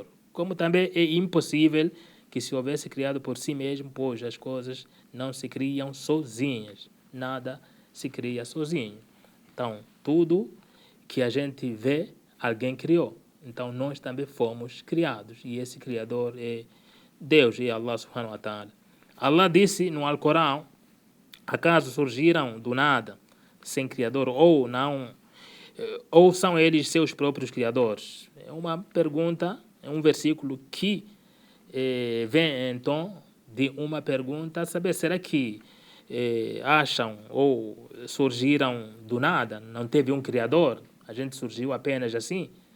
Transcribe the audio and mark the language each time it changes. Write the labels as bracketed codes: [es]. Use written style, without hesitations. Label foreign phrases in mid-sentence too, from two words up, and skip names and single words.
[pt] Como também é impossível que se houvesse criado por si mesmo, pois as coisas não se criam sozinhas. Nada se cria sozinho. Então, tudo que a gente vê, alguém criou. Então, nós também fomos criados. E esse Criador é Deus, é [ar] الله سبحانه وتعالى. [pt] Allah disse no Alcorão, acaso surgiram do nada, sem Criador, ou não, ou são eles seus próprios criadores? É uma pergunta, é um versículo que vem em tom de uma pergunta, saber, será que acham ou surgiram do nada, não teve um Criador, a gente surgiu apenas assim?